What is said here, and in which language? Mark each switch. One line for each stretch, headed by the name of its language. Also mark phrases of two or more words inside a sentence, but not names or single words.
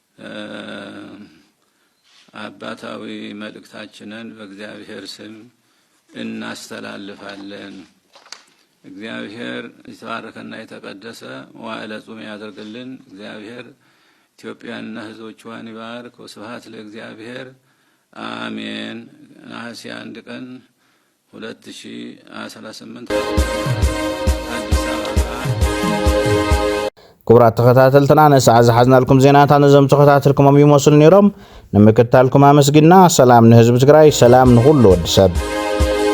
Amharic: አባታዊ መልእክታችንን በእግዚአብሔር ስም እናስተላልፋለን። እግዚአብሔር የተባረከና የተቀደሰ መዋዕለ ጾም ያደርግልን። እግዚአብሔር ኢትዮጵያንና ሕዝቦቿን ይባርክ።
Geez: ወስብሐት ለእግዚአብሔር አሜን።
Amharic: ነሐሴ 1 ቀን 2018 አዲስ አበባ።
Tigrinya: ክቡራት ተኸታተልትና ነሰዓ ዝሓዝናልኩም ዜናታት ነዞም ተኸታተልኩሞም ይመስሉ ነይሮም። ንምክትታልኩም ኣመስጊና። ሰላም ንህዝቢ ትግራይ፣ ሰላም ንኹሉ ወዲ ሰብ።